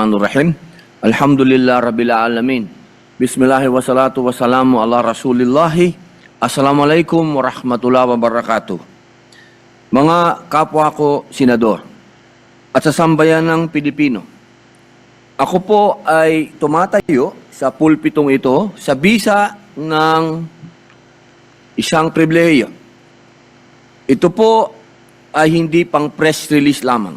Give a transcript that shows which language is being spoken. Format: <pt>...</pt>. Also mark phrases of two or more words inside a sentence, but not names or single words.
<ar>بسم الله الرحمن الرحيم. الحمد لله رب العالمين. بسم الله والصلاة والسلام على رسول الله. السلام عليكم ورحمة الله وبركاته.</ar> <tl>Mga kapwa ko senador at sa sambayan ng Pilipino, ako po ay tumatayo sa pulpitong ito sa bisa ng isang pribilehiyo. Ito po ay hindi pang</tl> <en>press release</en> <tl>lamang.</tl>